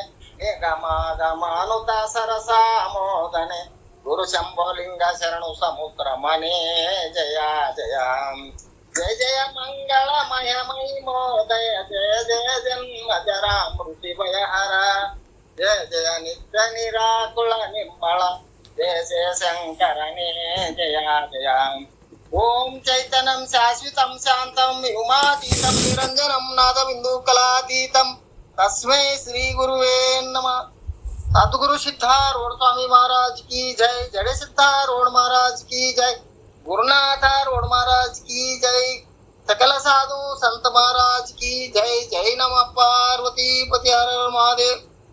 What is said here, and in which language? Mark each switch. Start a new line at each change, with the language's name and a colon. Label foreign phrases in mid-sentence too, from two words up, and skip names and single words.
Kannada: ಏಕಮಾಗಮಾನುತ ಸರಸಾಮೋದನೆ ಗುರು ಶಂಭೋಲಿಂಗ ಶರಣು ಸಮುದ್ರ ಮನೆ ಜಯ ಜಯ ಜಯ ಜಯ ಮಂಗಳಮಯ ಮಹಿಮೋದಯ ಜಯ ಜಯ ಜನ್ಮ ಜರಾಮೃತಿ ಭಯಹರ ಜಯ ಜಯ ನಿತ್ಯ ನಿರಾಕುಳ ನಿರ್ಮಳ ಜಯ ಜಯ ಶಂಕರನೇ ಜಯ ಜಯ
Sanskrit: ಓಂ ಚೈತನ್ಯಂ ಶಾಶ್ವತಂ ಶಾಂತಂ ವ್ಯೋಮಾತೀತಂ ನಿರಂಜನಂ ನಾದಬಿಂದು ಕಲಾತೀತಂ ತಸ್ಮೈ ಶ್ರೀ ಗುರುವೇ ನಮಃ.
Hindi: सतगुरु सिद्धारूढ़ स्वामी महाराज की जय, जड़े सिद्धारूढ़ महाराज की जय, गुरुनाथ रोड महाराज की जय, सकल साधु संत महाराज की जय. जय नमः पार्वती पति हर हर महादेव.